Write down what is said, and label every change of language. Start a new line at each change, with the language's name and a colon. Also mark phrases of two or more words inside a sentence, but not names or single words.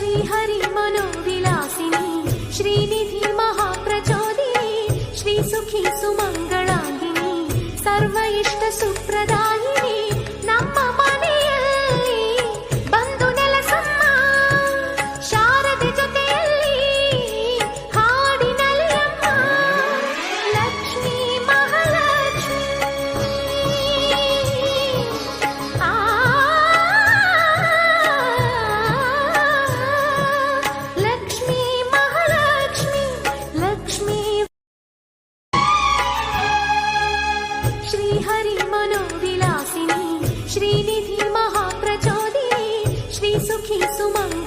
Sanskrit: श्रीहरि मनोविलासिनी श्रीनिधि महाप्रचोदिनी श्रीसुखी सुमंगलांगिनी सर्व इष्ट सुप्रदायिनी
Kannada: ನಮ್ಮ ಮನೆಯಲ್ಲಿ ಬಂದು ನೆಲೆಸಮ್ಮ ಶಾರದೆ ಜೊತೆಯಲ್ಲಿ ಹಾಡಿನಲ್ಲಮ್ಮ ಲಕ್ಷ್ಮೀ ಮಹಾಲಕ್ಷ್ಮಿ
Sanskrit: ಲಕ್ಷ್ಮೀ ಮಹಾಲಕ್ಷ್ಮಿ ಲಕ್ಷ್ಮೀ श्रीहरि मनोविलासिनी श्रीनिधि महाप्रचोदिनी श्रीसुखी सुम